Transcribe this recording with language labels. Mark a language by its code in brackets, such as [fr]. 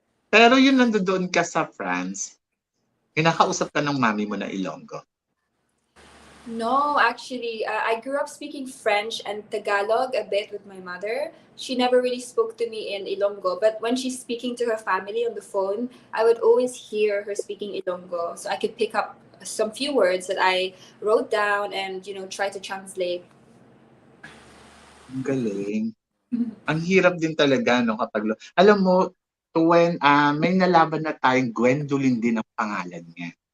[tl] Pero yun nandoon ka sa France, kinakausap ka ng mami mo na Ilonggo. [en] no, actually, I grew up speaking French and Tagalog a bit with my mother. She never really spoke to me in Ilonggo, but when she's speaking to her family on the phone, I would always hear her speaking Ilonggo, so I could pick up some few words that I wrote down and try to translate. [tl] Ang galing. Ang hirap din talaga no kapag alam mo may nalaban na tayong Gwendolyn din ang pangalan niya.